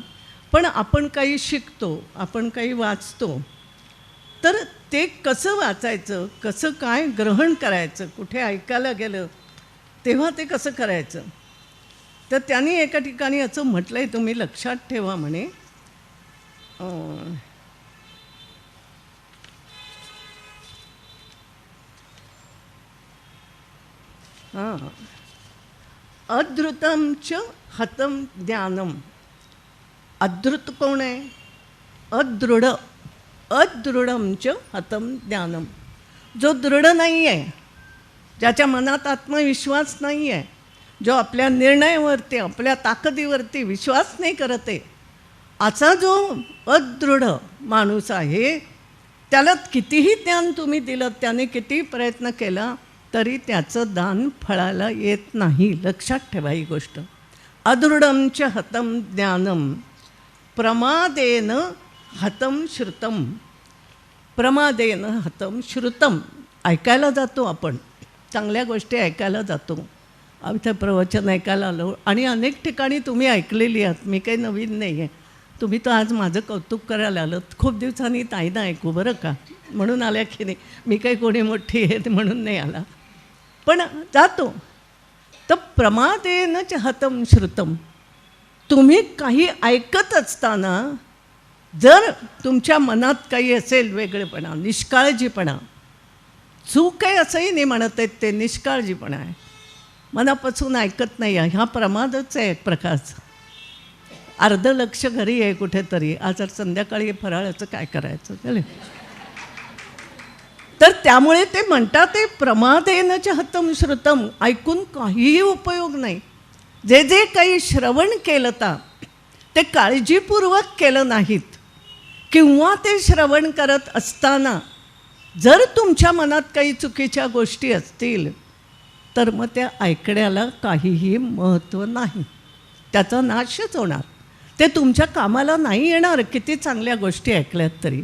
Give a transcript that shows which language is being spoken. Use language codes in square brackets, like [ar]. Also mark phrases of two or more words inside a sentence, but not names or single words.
[mr] पण आपण काही शिकतो, आपण काही वाचतो, तर ते कसं वाचायचं, कसं काय ग्रहण करायचं, कुठे ऐकायला गेलं तेव्हा ते कसं करायचं. तर त्यांनी एका ठिकाणी असं म्हटलं आहे, तुम्ही लक्षात ठेवा म्हणे, [sa] अधृतं च हतं ज्ञानम. [mr] अधृत कोण आहे? अदृढ. [sa] अदृढं च हतं ज्ञानम. [mr] जो दृढ नाही आहे, ज्याच्या मनात आत्मविश्वास नाही आहे, जो आपल्या निर्णयावरती, आपल्या ताकदीवरती विश्वास नाही करत आहे, असा जो अदृढ माणूस आहे, त्याला कितीही ज्ञान तुम्ही दिलं, त्याने कितीही प्रयत्न केला तरी त्याचं दान फळाला येत नाही. लक्षात ठेवा ही गोष्ट. [sa] अदृढं च हतं ज्ञानम प्रमादेन हतं श्रुतम. प्रमादेन हतं श्रुतम. [mr] ऐकायला जातो आपण, चांगल्या गोष्टी ऐकायला जातो, इथे प्रवचन ऐकायला आलो आणि अनेक ठिकाणी तुम्ही ऐकलेली आहात, मी काही नवीन नाही आहे. तुम्ही तर आज माझं कौतुक करायला आलं, खूप दिवसांनी ताईनं ऐकू बरं का, म्हणून आल्या की नाही, मी काही कोणी मोठी आहे म्हणून नाही आला, पण जातो. [sa] तर प्रमादेन च हतं श्रुतम. [mr] तुम्ही काही ऐकत असताना जर तुमच्या मनात काही असेल वेगळेपणा, निष्काळजीपणा, चूक आहे असंही नाही म्हणत आहेत ते, निष्काळजीपणा आहे, मनापासून ऐकत नाही आहे, हा प्रमादच आहे एक प्रकारचा. अर्ध लक्ष घरी आहे कुठेतरी, आज संध्याकाळी फराळाचं काय करायचं चालेल. तर त्यामुळे ते म्हणतात ते [sa] प्रमादेन च हतं श्रुतम. [mr] ऐकून काहीही उपयोग नाही. जे जे काही श्रवण केलं ते काळजीपूर्वक केलं नाहीत, किंवा ते श्रवण करत असताना जर तुमच्या मनात काही चुकीच्या गोष्टी असतील तर मग त्या ऐकण्याला काहीही महत्त्व नाही, त्याचा नाशच होणार, ते तुमच्या कामाला नाही येणार किती चांगल्या गोष्टी ऐकल्यात तरी.